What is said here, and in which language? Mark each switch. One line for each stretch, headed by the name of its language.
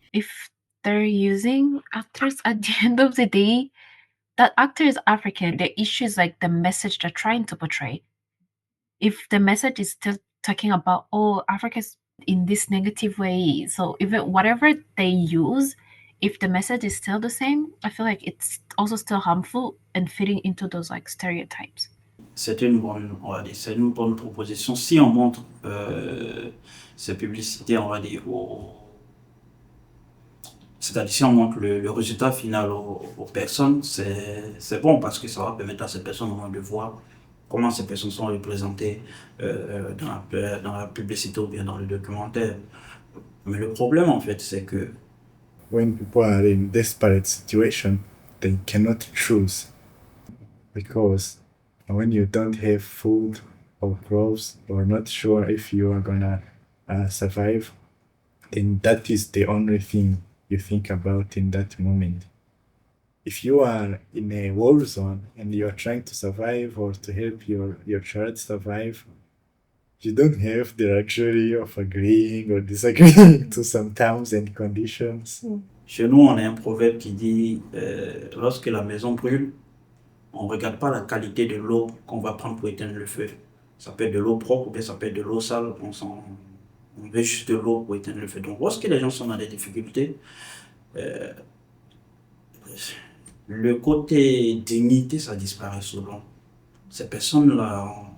English: If they're using actors at the end of the day, that actor is African, the issue is like the message they're trying to portray. If the message is still talking about, Africa's in this negative way, so even whatever they use, if the message is still the same, I feel like it's also still harmful and fitting into those stereotypes.
French: C'est une bonne proposition. Si on montre ces publicités, on va dire, c'est-à-dire si on montre le résultat final aux personnes, c'est bon parce que ça va permettre à ces personnes au moins de voir comment ces personnes sont représentées dans la publicité ou bien dans le documentaire. Mais le problème, en fait, c'est que
English: when people are in desperate situation, they cannot choose. Because when you don't have food or clothes or not sure if you are gonna survive, then that is the only thing you think about in that moment. If you are in a war zone and you are trying to survive or to help your child survive, you don't have the luxury of agreeing or disagreeing to some terms and conditions.
French: Chez nous, on a un proverbe qui dit lorsque la maison brûle, on ne regarde pas la qualité de l'eau qu'on va prendre pour éteindre le feu. Ça peut être de l'eau propre ou bien ça peut être de l'eau sale. On veut juste de l'eau pour éteindre le feu. Donc, lorsque les gens sont dans des difficultés, le côté dignité, ça disparaît souvent. Ces personnes-là